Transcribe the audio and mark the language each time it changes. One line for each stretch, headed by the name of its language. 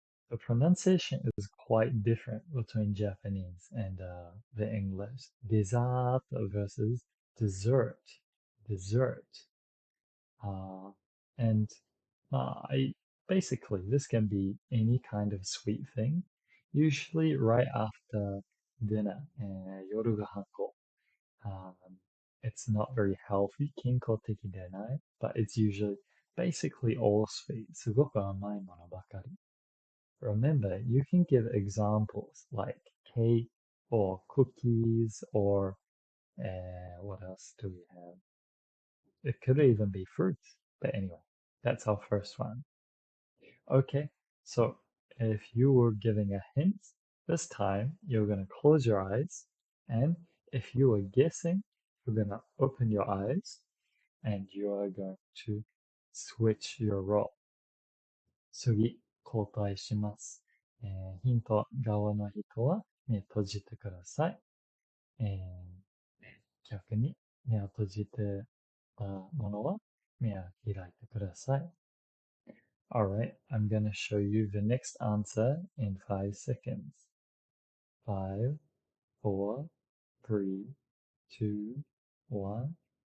English: The pronunciation is quite different between Japanese and the English. Dessert versus dessert. Dessert. Uh, and I basically this can be any kind of sweet thing. Usually right after
Japanese: dinner, 夜ご飯後。
English: It's not very healthy,
Japanese: 健康的でない
English: but it's usually basically all sweet.
Japanese: すごく甘いものばかり。
English: Remember, you can give examples like cake or cookies or what else do we have? It could even be fruit. But anyway, that's our first one. Okay, so if you were giving a hint, this time you're going to close your eyes. And if you were guessing, you're going to open your eyes and you are going to switch your role.
Japanese: 次、交代します。ヒント側の人は目閉じてください。逆に目を閉じてたものは目を開いてください。
English: Alright, I'm gonna show you the next answer in 5 seconds. 5, 4, 3, 2, 1.